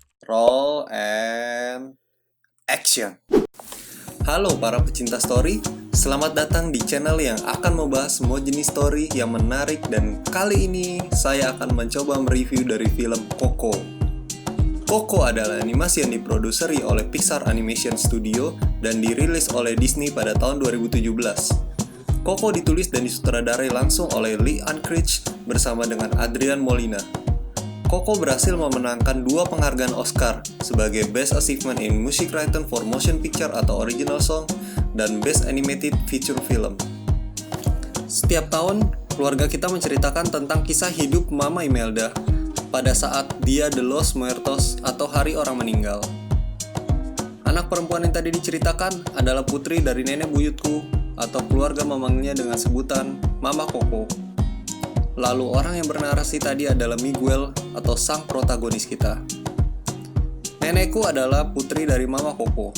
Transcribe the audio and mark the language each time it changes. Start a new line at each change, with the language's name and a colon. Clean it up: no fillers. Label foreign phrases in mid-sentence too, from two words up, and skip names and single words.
English: Roll and action.
Indonesian: Halo para pecinta story, selamat datang di channel yang akan membahas semua jenis story yang menarik. Dan kali ini saya akan mencoba mereview dari film Coco. Coco adalah animasi yang diproduseri oleh Pixar Animation Studio dan dirilis oleh Disney pada tahun 2017. Coco ditulis dan disutradarai langsung oleh Lee Unkrich bersama dengan Adrian Molina. Coco berhasil memenangkan 2 penghargaan Oscar sebagai
English: Best Achievement in Music Written for Motion Picture
Indonesian: atau
English: Original Song
Indonesian: dan
English: Best Animated Feature Film.
Indonesian: Setiap tahun, keluarga kita menceritakan tentang kisah hidup Mama Imelda pada saat
Spanish: Dia de los Muertos
Indonesian: atau Hari Orang Meninggal. Anak perempuan yang tadi diceritakan adalah putri dari nenek buyutku atau keluarga memanggilnya dengan sebutan Mama Coco. Lalu orang yang bernarasi tadi adalah Miguel atau sang protagonis kita. Nenekku adalah putri dari Mama Coco.